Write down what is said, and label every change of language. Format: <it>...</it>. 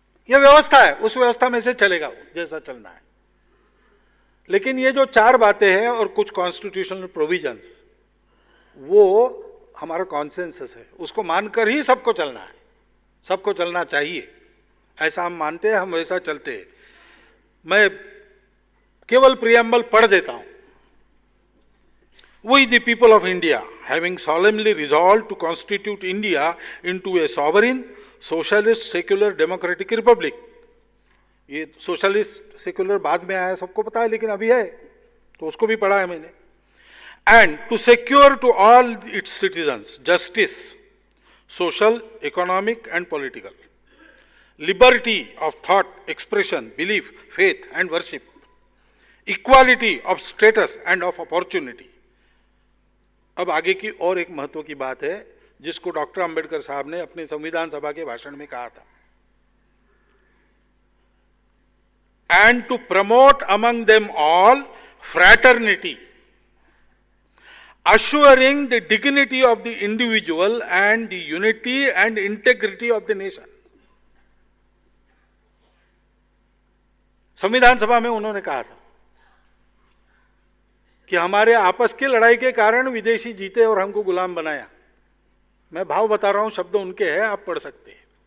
<hi>यह व्यवस्था है, उस व्यवस्था में से चलेगा वो जैसा चलना है। लेकिन ये जो चार बातें हैं और कुछ कॉन्स्टिट्यूशनल प्रोविजंस, वो हमारा कॉन्सेंसस है, उसको मानकर ही सबको चलना है, सबको चलना चाहिए। ऐसा हम मानते हैं, हम वैसा चलते हैं। मैं केवल प्रिएम्बल पढ़ देता हूं।</hi> <en>We the people of India, having solemnly resolved to constitute India into a sovereign, socialist, secular, democratic republic.</en> <hi>ये सोशलिस्ट सेक्युलर बाद में आया, सबको पता है, लेकिन अभी है तो उसको भी पढ़ा है मैंने।</hi> <en>And to secure to all its citizens justice, social, economic and political, liberty of thought, expression, belief, faith and worship, equality of status and of opportunity.</en> <hi>अब आगे की और एक महत्व की बात है जिसको डॉक्टर अंबेडकर साहब ने अपने संविधान सभा के भाषण में कहा था।</hi> <en>And to promote among them all fraternity, assuring the dignity of the individual and the unity and integrity of the nation.</en> <hi>संविधान सभा में उन्होंने कहा था कि हमारे आपस की लड़ाई के कारण विदेशी जीते और हमको गुलाम बनाया। मैं भाव बता रहा हूं, शब्द उनके हैं, आप पढ़ सकते हैं।</hi>